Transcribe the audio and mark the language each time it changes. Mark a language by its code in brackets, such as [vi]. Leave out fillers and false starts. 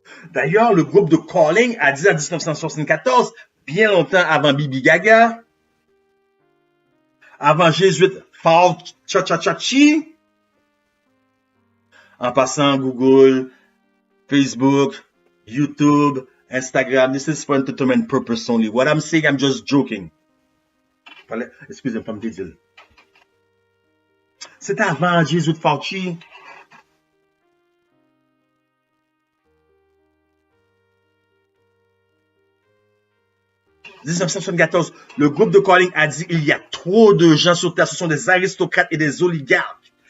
[fr] D'ailleurs, le groupe de Calling a dit en 1974, bien longtemps avant Bibi Gaga, avant jésuite Fauci, en passant Google, Facebook, YouTube, Instagram. [en] This is for entertainment purpose only. What I'm saying, I'm just joking. [fr] Excusez-moi, me dire. C'était avant Jésus de Fauci. En 1974, le groupe de Calling a dit il y a trop de gens sur Terre, ce sont des aristocrates et des oligarques.